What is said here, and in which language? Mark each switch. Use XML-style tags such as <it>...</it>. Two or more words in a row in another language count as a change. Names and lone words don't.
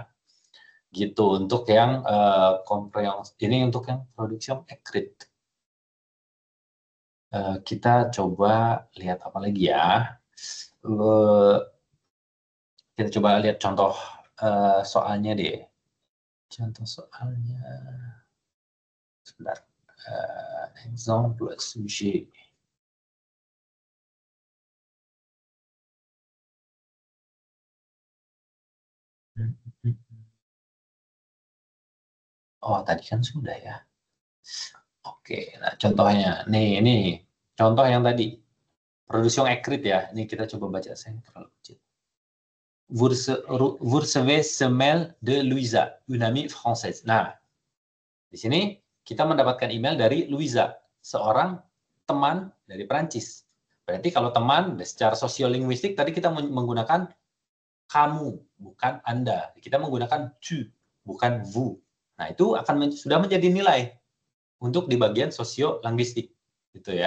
<id>Gitu untuk yang ini untuk yang</id> <en>production accurate.</en> <id>Kita coba lihat apa lagi ya. Kita coba lihat contoh soalnya deh. Contoh soalnya. Sebentar.</id> <fr>Exemple sujet.</fr> <id>Oh, tadi kan sudah ya. Oke, nah contohnya. Nih, ini contoh yang tadi.</id> <en>Production accurate</en> <id>ya. Ini kita coba baca. Saya terlalu kecil.</id> <fr>Vous recevez ce mail de Louisa, une amie française.</fr> <id>Nah, di sini kita mendapatkan email dari Louisa, seorang teman dari Prancis. Berarti kalau teman secara sosiolinguistik tadi kita menggunakan kamu, bukan Anda. Kita menggunakan tu, bukan vous. Nah, itu akan sudah menjadi nilai untuk di bagian sosiolinguistik, gitu ya.</id>